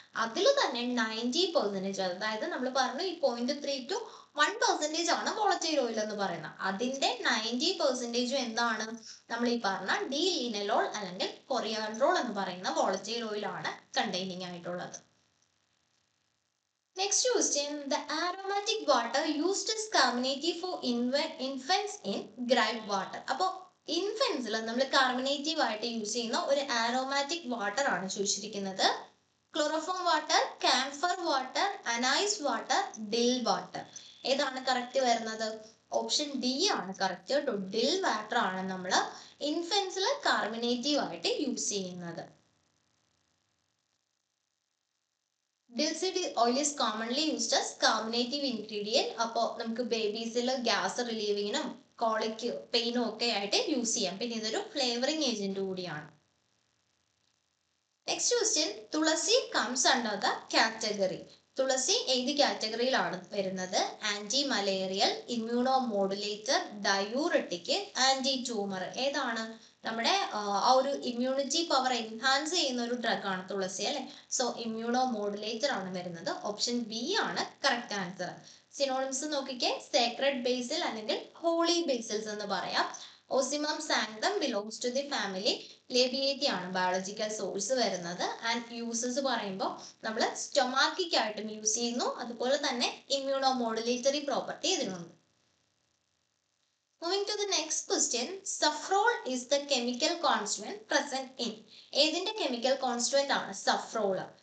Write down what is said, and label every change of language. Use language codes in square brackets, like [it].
[ml] അതിൽ തന്നെ 90%, അതായത് നമ്മൾ പറഞ്ഞു ഈ 0.3 to 1% ആണ് വോളറ്റൈൽ ഓയിൽ എന്ന് പറയുന്നത്. അതിന്റെ 90% എന്താണ്, നമ്മൾ ഈ പറഞ്ഞ ഡി ലിനലോൾ അല്ലെങ്കിൽ കൊറിയാൻഡ്രോൾ എന്ന് പറയുന്ന വോളറ്റൈൽ ഓയിൽ ആണ് കണ്ടെയ്നിങ് ആയിട്ടുള്ളത്. [en] Next question, the aromatic water used as carminative for infants in gripe water. [ml] അപ്പോൾ ഇൻഫൻസിൽ നമ്മൾ കാർബണേറ്റീവ് ആയിട്ട് യൂസ് ചെയ്യുന്ന ഒരു ആരോമാറ്റിക് വാട്ടർ ആണ് ചോദിച്ചിരിക്കുന്നത്. [en] Chloroform water, camphor water, anise water, dill water. [ml] ഏതാണ് കറക്റ്റ് വരുന്നത്? ഓപ്ഷൻ ഡി ആണ് കറക്റ്റ് കേട്ടോ. ഡിൽ വാട്ടർ ആണ് നമ്മൾ ഇൻഫൻസിൽ കാർബണേറ്റീവ് ആയിട്ട് യൂസ് ചെയ്യുന്നത്. [en] Dill seed oil is commonly used as carbonative ingredient. [ml] അപ്പോൾ നമുക്ക് ബേബീസിൽ ഗ്യാസ് റിലീവിങ്ങിനും കോളിക്ക് പെയിനും ഒക്കെ ആയിട്ട് യൂസ് ചെയ്യാം. പിന്നെ ഇതൊരു ഫ്ലേവറിംഗ് ഏജന്റ് കൂടിയാണ്. [en] Next question, tulsi comes under the category. [ml] തുളസി ഏത് കാറ്റഗറിയിലാണ് വരുന്നത്? Anti malarial, immuno modulator, diuretic, anti tumour. ഏതാണ്? നമ്മുടെ ആ ഒരു ഇമ്മ്യൂണിറ്റി പവർ എൻഹാൻസ് ചെയ്യുന്ന ഒരു ഡ്രഗ് ആണ് തുളസി അല്ലെ. സോ ഇമ്മ്യൂണോ മോഡുലേറ്റർ ആണ് വരുന്നത്. ഓപ്ഷൻ ബി ആണ് കറക്റ്റ് ആൻസർ. സിനോണിംസ് നോക്കിക്കേ, സേക്രഡ് ബേസിൽ അല്ലെങ്കിൽ ഹോളി ബേസിൽസ് എന്ന് പറയാം. Ocimum സാങ്ക്തം [en] belongs to the family [ml] ലേബിയേറ്റി ആണ് ബയോളജിക്കൽ സോഴ്സ് വരുന്നത്. ആൻഡ് യൂസസ് പറയുമ്പോൾ നമ്മൾ സ്റ്റൊമാക്കിക് ആയിട്ടും യൂസ് ചെയ്യുന്നു. അതുപോലെ തന്നെ ഇമ്മ്യൂണോ മോഡുലേറ്ററി പ്രോപ്പർട്ടി ഇതിനുണ്ട്. [en] Moving to the next question, saffron is the chemical constituent present in. [ml] ഏതിന്റെ chemical constituent ആണ് saffron?